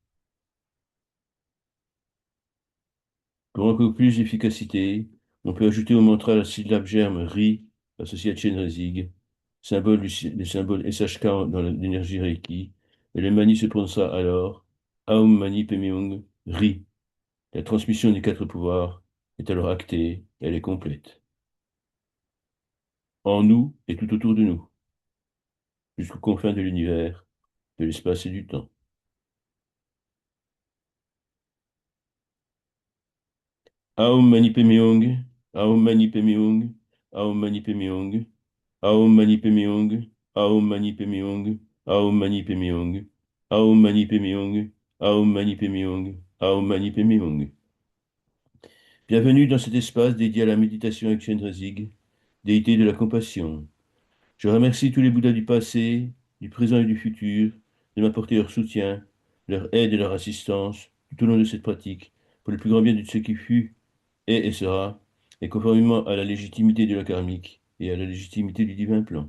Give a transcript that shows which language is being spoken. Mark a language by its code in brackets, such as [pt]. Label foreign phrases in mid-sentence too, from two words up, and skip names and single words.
[fr] Pour encore plus d'efficacité, on peut ajouter au mantra la syllabe germe Ri, associée à Chenrezig, le symbole SHK dans l'énergie Reiki, et le mani se prononcera alors [sa] Aum Mani Padme Hum Ri. [fr] La transmission des quatre pouvoirs est alors actée, elle est complète. En nous et tout autour de nous, jusqu'aux confins de l'univers, de l'espace et du temps. [sa] Aum Mani Padme Hum, Aum Mani Padme Hum, Aum Mani Padme Hum, Aum Mani Padme Hum, Aum Mani Padme Hum, Aum Mani Padme Hum, Aum Mani Padme Hum, Aum Mani Padme Hum, Aum Mani Padme Hum. [fr] Bienvenue dans cet espace dédié à la méditation avec Chenrezig, déité de la compassion. Je remercie tous les Bouddhas du passé, du présent et du futur de m'apporter leur soutien, leur aide et leur assistance tout au long de cette pratique, pour le plus grand bien de ce qui fut, est et sera, et conformément à la légitimité de la karmique et à la légitimité du divin plan.